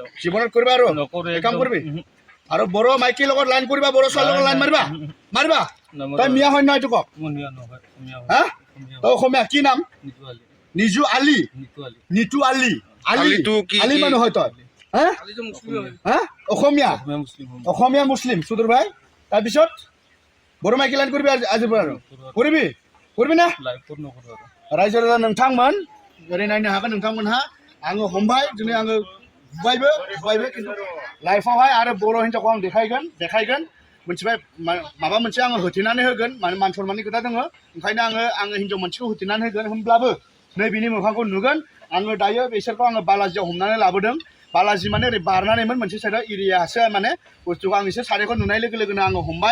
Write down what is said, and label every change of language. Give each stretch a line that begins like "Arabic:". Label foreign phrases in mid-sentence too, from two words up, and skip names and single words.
Assamese: জীৱনত কৰিবা আৰু কাম কৰিবি আৰু বৰ মাইকীৰ লগত লাইন কৰিবা বৰ ছোৱালীৰ লগত লাইন মাৰিবা তই মিয়া হয় নহয় এইটো ক হা তই অসমীয়া কি নাম নিতু আলি আলি মানুহ হয় তই হা হা অসমীয়া মুসলিম অসমীয়া মুছলিম সুদূৰ ভাই তাৰপিছত বড়ো মাইকী লাইন কৰিবি আজিৰ পৰা আৰু কৰিবি ना
Bodo: लाइफफोर नखर रायजो राजा नोंथांमोन ओरै नायनो हागोन नोंथांमोनहा आङो हमबाय दिनै आङो बुबायबो खिन्थु लाइफआवहाय आरो बर' हिन्जावखौ आं देखायगोन मोनथिबाय माबा मोनसे आङो होथेनानै होगोन माने मान सनमाननि खोथा दङ ओंखायनो आङो हिन्जाव मोनसेखौ होथेनानै होगोन होमब्लाबो नै बिनि मोखांखौ नुगोन आङो दायो बिसोरखौ आङो बालाजियाव हमनानै लाबोदों बालाजि माने ओरै बारनानैमोन मोनसे साइडआव एरियासो माने बुस्थुखौ आं एसे सारायखौ नुनाय लोगो लोगोनो आङो हमबाय